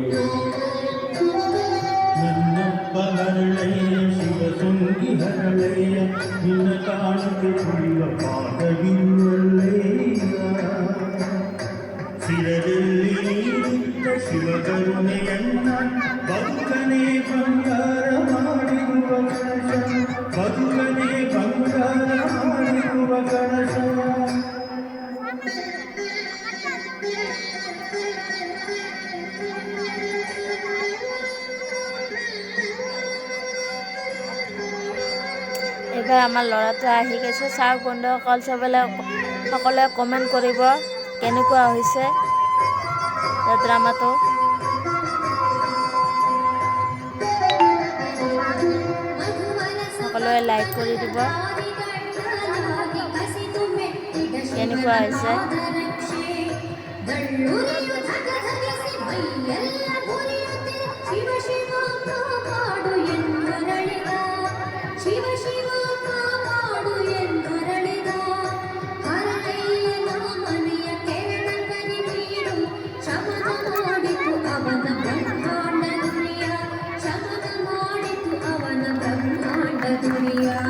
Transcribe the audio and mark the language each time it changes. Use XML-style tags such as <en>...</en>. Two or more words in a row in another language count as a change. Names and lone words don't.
<kn>ನನ್ನಪ್ಪ ಹರಳಯ್ಯ ಶಿವ ತುಂಗಿ ಹರಳಯ್ಯ ನಿನ್ನ ಕಾಣಿಕೆ ಕುಡಿಯುವ ಪಾದಗಿರುವಲ್ಲಯ್ಯ ಶಿರದಲ್ಲಿ ನೀಡಿದ್ದ ಶಿವಕರುಣೆಯನ್ನ ಬದುಕನೆ ಬಂಗಾರ ಮಾಡಿರುವ ಕಳಶ ಬದುಕನೆ ಬಂಗಾರ ಮಾಡಿರುವ ಕಳಶ</kn> <as>এইবাৰ আমাৰ ল'ৰাটো আহি গৈছে চাওক বন্ধুসকল সকলোৱে কমেণ্ট কৰিব কেনেকুৱা হৈছে ড্ৰামাটো সকলোৱে লাইক কৰি দিব কেনেকুৱা হৈছে</as> <kn>ಶಿವ ಶಿವ ಕಾಪಾಡು ಎನ್ನರಳಿದ ಶಿವ ಶಿವ ಕಾಪಾಡು ಎನ್ನರಳಿದ ಹರಳಯ್ಯನ ಮನೆಯ ಕೆರಳ ಕರಿ ನೀಡು ಶಮನ ಮಾಡಿತು ಅವನ ಬ್ರಹ್ಮಾಂಡ ದುನಿಯ ಶಮನ ಮಾಡಿತು ಅವನ ಬ್ರಹ್ಮಾಂಡ ದುನಿಯ</kn>